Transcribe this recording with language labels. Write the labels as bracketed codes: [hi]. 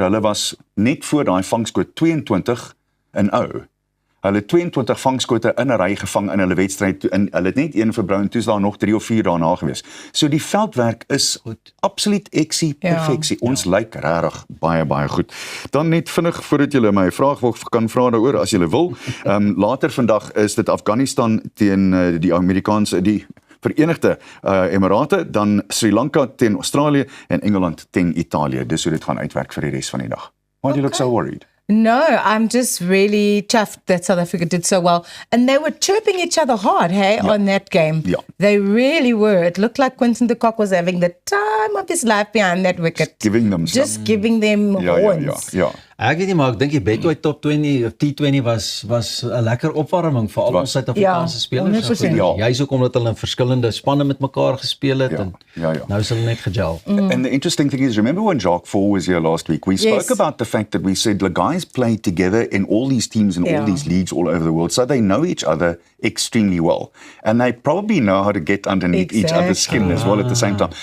[af] Hulle was net voor daai vangskoot 22 in ou. Hulle het 22 vangskote in 'n ry gevang in hulle wedstryd en hulle het net een verbrou en toe is daar nog 3 of 4 daarna gewees. So die veldwerk is goed. Absoluut perfeksie. Ons lyk regtig baie goed. Dan net vinnig voordat julle my vraag kan vra daaroor as julle wil. Later vandag is dit Afghanistan teen die Amerikaanse die Verenigde Emirate, dan Sri Lanka teen Australië en Engeland teen Italië. Dis hoe dit gaan uitwerk vir die res van die dag. [en] Why do you look so worried? No, I'm just really chuffed that South Africa did so well. And they were chirping each other hard, on that game. Yeah. They really were. It looked like Quinton de Kock was having the time of his life behind that wicket. Giving them giving them horns. [af] Ja. Ek weet nie, maar ek dink die Betway Top 20 of T20 was 'n lekker opwarming vir al ons Suid-Afrikaanse spelers. 100%. Juist ook omdat hulle in verskillende spanne met mekaar gespeel het en nou is hulle net gegel. [en] And the interesting thing is, remember when Jacques Faure was here last week, we spoke about the fact that we said the guys play together in all these teams and all these leagues all over the world, so they know each other extremely well. And they probably know how to get underneath each other's skin as well at the same time.